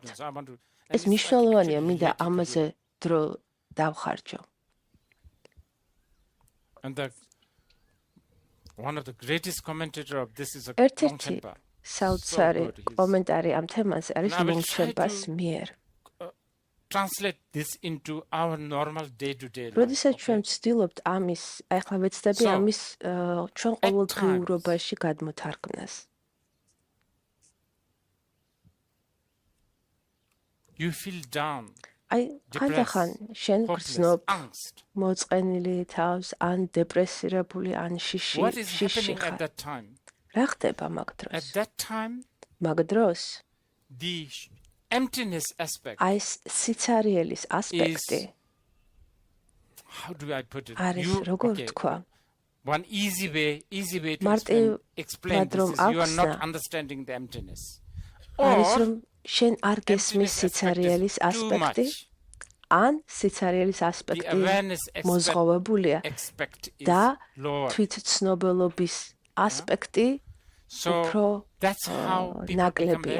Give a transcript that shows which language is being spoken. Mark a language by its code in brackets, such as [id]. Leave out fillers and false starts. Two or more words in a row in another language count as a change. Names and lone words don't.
[ka] ეს მნიშვნელოვანია, მინდა ამაზე დრო დავხარჯო. ერთ-ერთი საოცარი კომენტარი ამ თემაზე არის ლონგშემპას მიერ. [en] Translate this into our normal day-to-day life. [ka] როდესაც ჩვენ ვცდილობთ ამის, ახლა ვეცდები ამის ჩვენ ყოველდღიურობაში გადმოთარგმნას. [en] You feel down. [ka] აი, ხანდახან შენ გრძნობ, მოწყენილი თავს, ან დეპრესირებული, ან შიში ხარ. რა ხდება მაგ დროს? [en] At that time, [ka] მაგ დროს [en] the emptiness aspect [ka] is სიცარიელის ასპექტი. [en] How do I put it? [ka] არის როგორ თქვა? [en] One easy way to explain this is you are not understanding the emptiness. [ka] არის რომ შენ არ გესმის სიცარიელის ასპექტი, ან სიცარიელის ასპექტი მოზღოვებულია და თვითცნობელობის ასპექტი უფრო ნაკლებია.